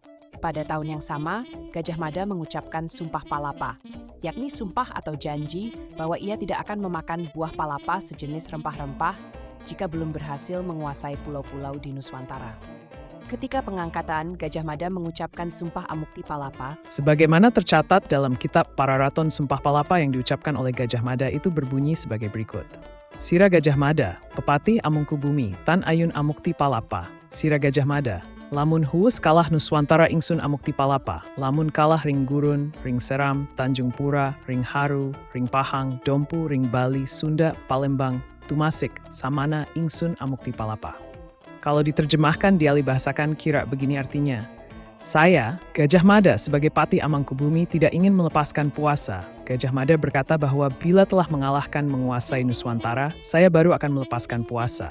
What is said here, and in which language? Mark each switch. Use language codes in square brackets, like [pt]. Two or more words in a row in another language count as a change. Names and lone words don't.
[id] Pada tahun yang sama, Gajah Mada mengucapkan Sumpah Palapa, yakni sumpah atau janji bahwa ia tidak akan memakan buah palapa sejenis rempah-rempah jika belum berhasil menguasai pulau-pulau di Nuswantara. Ketika pengangkatan, Gajah Mada mengucapkan Sumpah Amukti Palapa. Sebagaimana tercatat dalam kitab Pararaton, Sumpah Palapa yang diucapkan oleh Gajah Mada itu berbunyi sebagai berikut. [kaw] Sira Gajah Mada, Pepatih Amangkubumi, Tan Ayun Amukti Palapa. Sira Gajah Mada, lamun huus kalah Nuswantara ingsun Amukti Palapa, lamun kalah ring Gurun, ring Seram, Tanjung Pura, ring Haru, ring Pahang, Dompu, ring Bali, Sunda, Palembang, Tumasik, Samana ingsun Amukti Palapa. [id] Kalau diterjemahkan dialih bahasakan kira begini artinya, saya, Gajah Mada sebagai patih Amangkubumi tidak ingin melepaskan puasa. Gajah Mada berkata bahwa bila telah mengalahkan menguasai Nuswantara, saya baru akan melepaskan puasa.